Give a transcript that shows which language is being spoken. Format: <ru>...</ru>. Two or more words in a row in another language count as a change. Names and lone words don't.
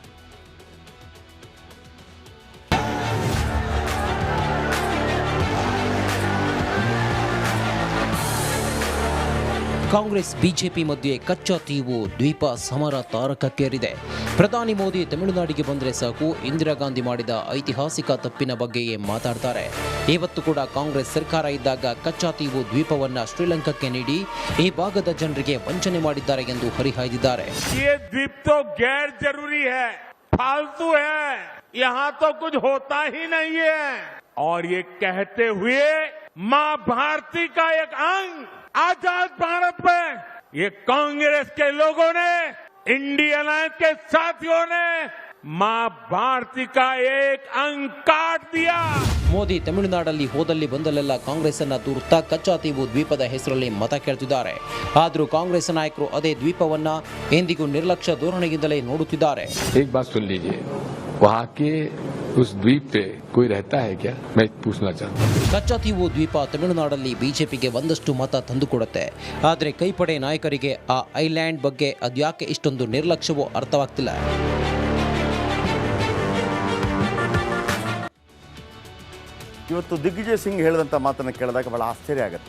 <kn>ಕಾಂಗ್ರೆಸ್ ಬಿಜೆಪಿ ಮಧ್ಯೆ ಕಚ್ಚಾ ತೀವು ದ್ವೀಪ ಸಮರ ತಾರಕಕ್ಕೇರಿದೆ. ಪ್ರಧಾನಿ ಮೋದಿ ತಮಿಳುನಾಡಿಗೆ ಬಂದರೆ ಸಾಕು, ಇಂದಿರಾ ಗಾಂಧಿ ಮಾಡಿದ ಐತಿಹಾಸಿಕ ತಪ್ಪಿನ ಬಗ್ಗೆಯೇ ಮಾತಾಡ್ತಾರೆ. ಇವತ್ತು ಕೂಡ ಕಾಂಗ್ರೆಸ್ ಸರ್ಕಾರ ಇದ್ದಾಗ ಕಚ್ಚಾ ತೀವು ದ್ವೀಪವನ್ನ ಶ್ರೀಲಂಕಾಕ್ಕೆ ನೀಡಿ ಈ ಭಾಗದ ಜನರಿಗೆ ವಂಚನೆ ಮಾಡಿದ್ದಾರೆ ಎಂದು ಹರಿಹಾಯ್ದಿದ್ದಾರೆ.</kn> <hi>फालतू है, यहाँ तो कुछ होता ही नहीं है. और ये कहते हुए माँ भारती का एक अंग आजाद भारत में ये कांग्रेस के लोगों ने, इंडियन अलायंस के साथियों ने माँ भारती का एक अंग काट दिया.</hi> <kn>ಮೋದಿ ತಮಿಳುನಾಡಲ್ಲಿ ಹೋದಲ್ಲಿ ಬಂದಲ್ಲೆಲ್ಲ ಕಾಂಗ್ರೆಸ್ ಅನ್ನ ದೂರುತ್ತಾ ಕಚ್ಚಾ ತೀವು ದ್ವೀಪದ ಹೆಸರಲ್ಲಿ ಮತ ಕೇಳ್ತಿದ್ದಾರೆ. ಆದರೂ ಕಾಂಗ್ರೆಸ್ ನಾಯಕರು ಅದೇ ದ್ವೀಪವನ್ನ ಎಂದಿಗೂ ನಿರ್ಲಕ್ಷ್ಯ ಧೋರಣೆಯಿಂದಲೇ ನೋಡುತ್ತಿದ್ದಾರೆ.</kn> <hi>एक बात सुन लीजिए, वहाँ के उस द्वीप पे कोई रहता है क्या? मैं पूछना चाहता हूँ.</hi> <kn>ಕಚ್ಚಾ ತೀವು ದ್ವೀಪ ತಮಿಳುನಾಡಲ್ಲಿ ಬಿಜೆಪಿಗೆ ಒಂದಷ್ಟು ಮತ ತಂದುಕೊಡುತ್ತೆ. ಆದರೆ ಕೈಪಡೆ ನಾಯಕರಿಗೆ ಆ ಐಲ್ಯಾಂಡ್ ಬಗ್ಗೆ ಅದ್ಯಾಕೆ ಇಷ್ಟೊಂದು ನಿರ್ಲಕ್ಷ್ಯವೋ ಅರ್ಥವಾಗ್ತಿಲ್ಲ. ಇವತ್ತು ದಿಗ್ವಿಜಯ್ ಸಿಂಗ್ ಹೇಳಿದಂಥ ಮಾತನ್ನು ಕೇಳಿದಾಗ ಭಾಳ ಆಶ್ಚರ್ಯ ಆಗುತ್ತೆ.</kn>